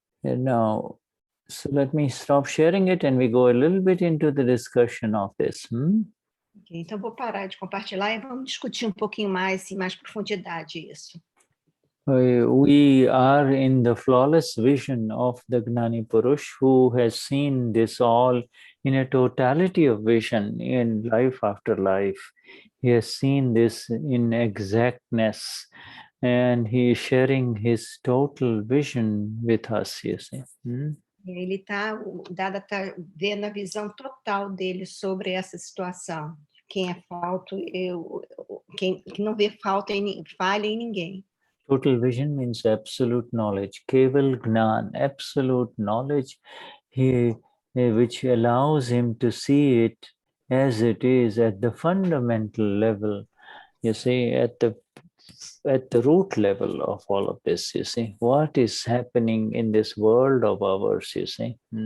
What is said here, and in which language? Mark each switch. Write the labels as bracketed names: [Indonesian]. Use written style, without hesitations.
[English] And now, so let me stop sharing it and we go a little bit into the discussion of this. [Portuguese] Okay, então, vou parar de compartilhar e vamos discutir um pouquinho mais, em mais profundidade, isso. [English] We are in the flawless vision of the Gnani Purush, who has seen this all in a totality of vision in life after life. He has seen this in exactness, and he is sharing his total vision with us, you see. [Portuguese] O Dada está vendo a visão total dele sobre essa situação. Quem é falto, quem não vê falha em ninguém. [English] Total vision means absolute knowledge, Keval Gnan, absolute knowledge, which allows him to see it as it is at the fundamental level, you see, at the root level of all of this, you see, what is happening in this world of ours, you see.